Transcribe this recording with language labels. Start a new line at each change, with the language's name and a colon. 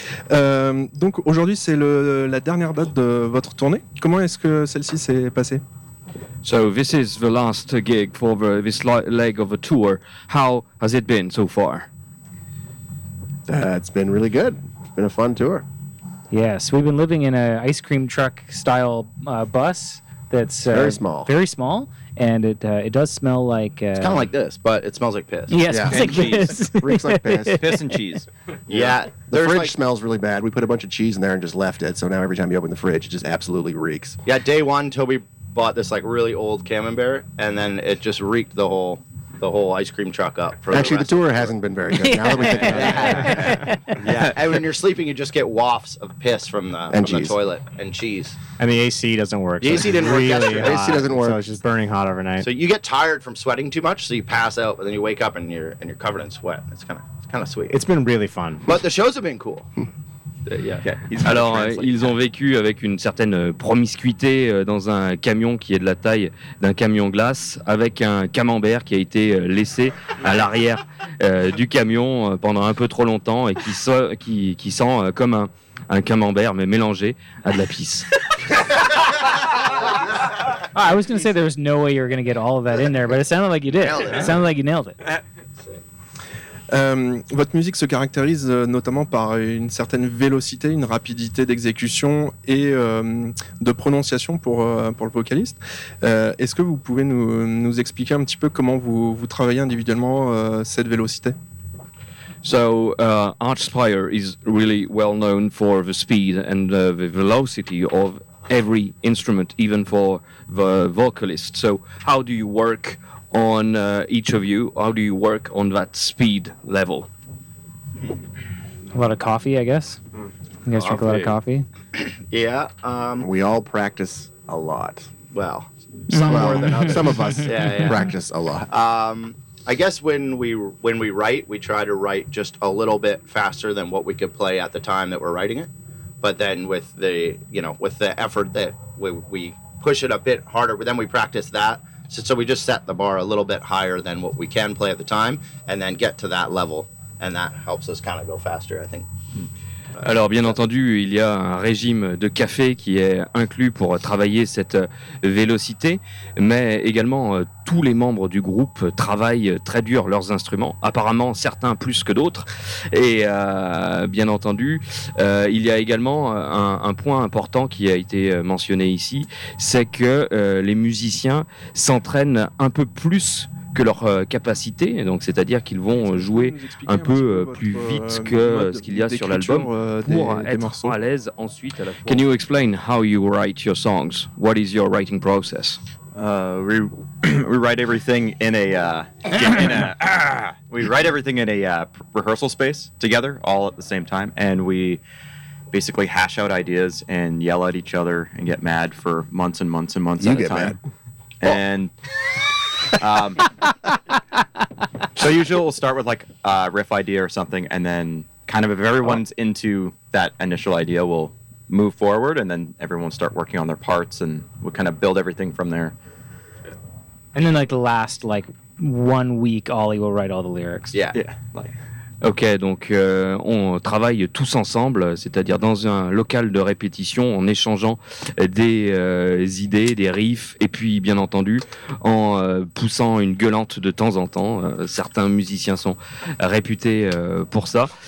French: Donc aujourd'hui c'est la dernière date de votre tournée. Comment est-ce que celle-ci s'est passée?
English: So this is the last gig for this leg of a tour. How has it been so far? It's been really good. It's been a fun tour. Yes, we've been living in an ice cream truck style bus that's very small. Very small, and it does smell like it's kind of like this, but it smells like piss. Yes, yeah. And like cheese. Piss. Reeks like piss. Piss and cheese. Yeah. The fridge smells really bad. We put a bunch of cheese in there and just left it. So now every time you open the fridge, it just absolutely reeks. Yeah, day one, Toby bought this like really old Camembert, and then it just reeked the whole ice cream truck up. Actually, the tour hasn't been very good. Now that we think about it. Yeah, and when you're sleeping, you just get wafts of piss from the toilet and cheese. And the AC doesn't work. The AC didn't work really yesterday. The AC doesn't work. So it's just burning hot overnight. So you get tired from sweating too much, so you pass out, but then you wake up and you're covered in sweat. It's kind of sweet. It's been really fun. But the shows have been cool. Yeah.
French: Alors, ils ont vécu avec une certaine promiscuité dans un camion qui est de la taille d'un camion glace, avec un camembert qui a été laissé à l'arrière du camion pendant un peu trop longtemps et qui sent comme un camembert mais mélangé à de la pisse.
English: Oh, I was going to say there was no way you were going to get all of that in there, but it sounded like you did. It sounded like you nailed it.
French: Votre musique se caractérise notamment par une certaine vélocité, une rapidité d'exécution et de prononciation pour le vocaliste. Est-ce que vous pouvez nous expliquer un petit peu comment vous travaillez individuellement cette vélocité?
English: So, Artspire is really well known for the speed and the velocity of every instrument, even for the vocalist. So, how do you work on each of you? How do you work on that speed level? A lot of coffee, I guess. You guys drink a lot of coffee? Yeah. We all practice a lot. Well, some more than others. Some of us practice a lot. I guess when we write, we try to write just a little bit faster than what we could play at the time that we're writing it. But then with the, you know, with the effort that we push it a bit harder, but then we practice that. So we just set the bar a little bit higher than what we can play at the time and then get to that level, and that helps us kind of go faster, I think.
French: Alors bien entendu, il y a un régime de café qui est inclus pour travailler cette vélocité, mais également tous les membres du groupe travaillent très dur leurs instruments, apparemment certains plus que d'autres, et bien entendu, il y a également un point important qui a été mentionné ici, c'est que les musiciens s'entraînent un peu plus que leur capacité, donc c'est-à-dire qu'ils vont jouer un peu plus vite que ce qu'il y a sur l'album pour être à l'aise ensuite à la fois.
English: Can you explain how you write your songs? What is your writing process? We write everything in a rehearsal space together, all at the same time, and we basically hash out ideas and yell at each other and get mad for months and months and months you at get a time. Mad. And so usually we'll start with like a riff idea or something, and then kind of if everyone's into that initial idea, we'll move forward, and then everyone will start working on their parts, and we'll kind of build everything from there. And then like the last like one week, Ollie will write all the lyrics. Yeah. Yeah.
French: Ok, donc on travaille tous ensemble, c'est-à-dire dans un local de répétition, en échangeant des idées, des riffs, et puis bien entendu, en poussant une gueulante de temps en temps. Certains musiciens sont réputés pour ça.